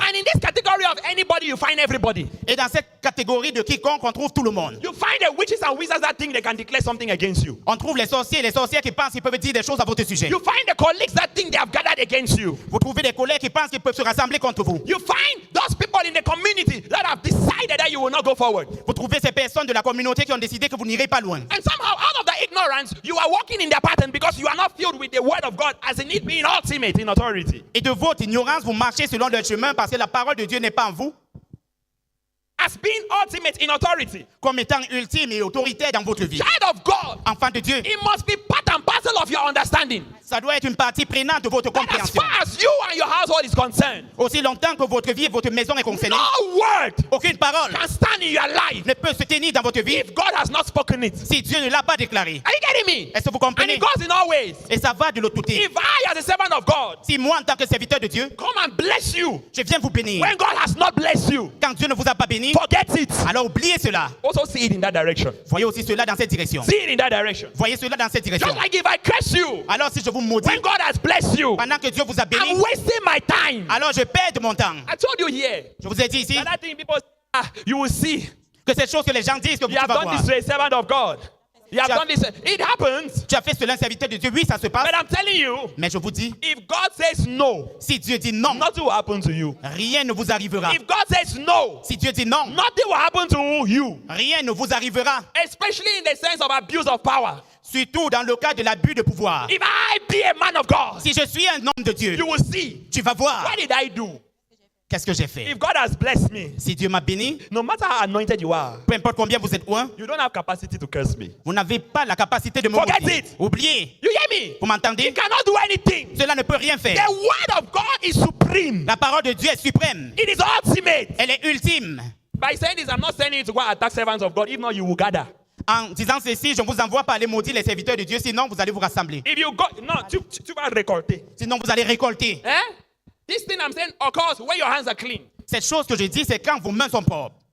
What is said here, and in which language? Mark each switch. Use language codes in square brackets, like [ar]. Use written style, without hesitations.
[en] And in this category of anybody, you find everybody. [fr] Et dans cette catégorie de quiconque, on trouve tout le monde. [en] You find the witches and wizards that think they can declare something against you. [fr] On trouve les sorciers qui pensent qu'ils peuvent dire des choses à votre sujet. [en] You find the colleagues that think they have gathered against you. [fr] Vous trouvez des collègues qui pensent qu'ils peuvent se rassembler contre vous. [en] You find those people in the community that have decided that you will not go forward. [fr] Vous trouvez ces personnes de la communauté qui ont décidé que vous n'irez pas loin. [en] And somehow, out of the ignorance, you are walking in their pattern because you are not filled with the word of God as in it being ultimate in authority. [fr] Et de votre ignorance, vous marchez selon leur chemin parce que la parole de Dieu n'est pas en vous [en] As being ultimate in authority. [fr] comme étant ultime et autoritaire dans votre vie. [en] Child of God, [fr] Enfant de Dieu, [en] it must be part and parcel of your understanding. [fr] ça doit être une partie prenante de votre [en] That as [fr] compréhension. [en] far as you and your household is concerned, [fr] Aussi longtemps que votre vie et votre maison est concernée, [en] no word [fr] aucune parole [en] can stand in your life [fr] ne peut se tenir dans votre vie [en] if God has not spoken it. [fr] si Dieu ne l'a pas déclaré. [en] Are you getting me? [fr] Est-ce que vous [en] And [fr] comprenez? [en] it goes in all ways. [fr] Et ça va de l'autre côté. [en] If I, as a servant of God, [fr] Si moi, en tant que serviteur de Dieu, [en] come and bless you [fr] je viens vous bénir, [en] when God has not blessed you, [fr] quand Dieu ne vous a pas béni, [en] forget it. [fr] alors oubliez cela. [en] Also see it in that direction. [fr] Voyez aussi cela dans cette direction. [en] See it in that direction. [fr] Voyez cela dans cette direction. [en] Just like if I curse you [fr] Alors si je vous maudis, [en] when God has blessed you, [fr] pendant que Dieu vous a béni, [en] I'm wasting my time. [fr] alors je perds de mon temps. [en] I told you here [fr] Je vous ai dit ici [en] that thing people say, you will see. [fr] que ces choses que les gens disent que [en] You [fr] tu [en] have [fr] vas [en] done [fr] voir. [en] this to a servant of God. You have done this. It happens. [fr] Tu as fait cela, un serviteur de Dieu. Oui, ça se passe. [en] But I'm telling you, [fr] Mais je vous dis, [en] if God says no, [fr] si Dieu dit non, [en] nothing will happen to you. [fr] rien ne vous arrivera. [en] If God says no, [fr] Si Dieu dit non, [en] nothing will happen to you. [fr] rien ne vous arrivera. [en] Especially in the sense of abuse of power. [fr] Surtout dans le cas de l'abus de pouvoir. [en] If I be a man of God, [fr] Si je suis un homme de Dieu, [en] you will see. [fr] tu vas voir [en] What did I do? [fr] qu'est-ce que j'ai fait. [en] If God has blessed me, [fr] Si Dieu m'a béni, [en] no matter how anointed you are, [fr] peu importe combien vous êtes loin, [en] you don't have capacity to curse me. [fr] vous n'avez pas la capacité de me [en] Forget [fr] maudire. [en] it. [fr] Oubliez. [en] You hear me? [fr] Vous m'entendez? [en] You cannot do anything. [fr] Cela ne peut rien faire. [en] The word of God is supreme. [fr] La parole de Dieu est suprême. [en] It is ultimate. [fr] Elle est ultime. [en] By saying this, I'm not saying you to go and attack servants of God. If not, you will gather. [fr] En disant ceci, je ne vous envoie pas aller maudire les serviteurs de Dieu, sinon vous allez vous rassembler. [en] If you go, no, [fr] tu vas récolter. Sinon vous allez récolter. Eh? [en] This thing I'm saying occurs when your hands are clean. [fr] Cette chose que je dis, c'est quand vos mains sont propres.